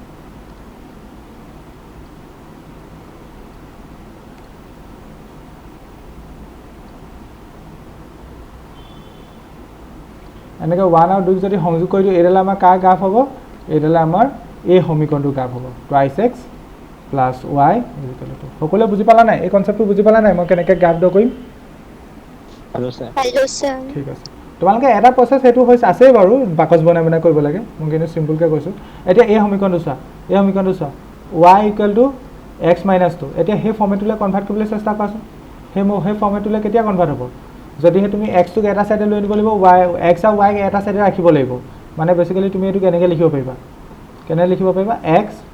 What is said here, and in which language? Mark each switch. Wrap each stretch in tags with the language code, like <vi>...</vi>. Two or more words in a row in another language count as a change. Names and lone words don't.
<as>এনেকৈ 1 আৰু 2 যদি সংযোগ কৰি দিওঁ এডাল আমাৰ কাৰ গ্ৰাফ হ'ব এডাল আমাৰ এই সমীকৰণটোৰ গ্ৰাফ হ'ব twice x + y = 2 সকলোৱে বুজি পালা নাই এই কনচেপ্টটো বুজি পালা নাই মই কেনেকৈ গ্ৰাফ ড্ৰ কৰিম</as> <en>hello sir hello sir</en> <as>ঠিক আছে তোমালোকে এটা প্ৰচেছ সেইটো হৈছে আছে বাৰু বাকচ বনাই কৰিব লাগে মই কিন্তু সিম্পলকৈ কৈছোঁ এতিয়া এই সমীকৰণটো চোৱা y = x - 2 এতিয়া সেই ফৰ্মেটলৈ কনভাৰ্ট কৰিবলৈ চেষ্টা কৰাচোন সেই ফৰ্মেটলৈ কেতিয়া কনভাৰ্ট হ'ব যদিহে তুমি x টোক এটা সাইডে লৈ আনিব লাগিব y x আৰু y এটা সাইডে ৰাখিব লাগিব মানে বেসিক্যালি তুমি এটো কেনেকৈ লিখিব পাৰিবা x</as>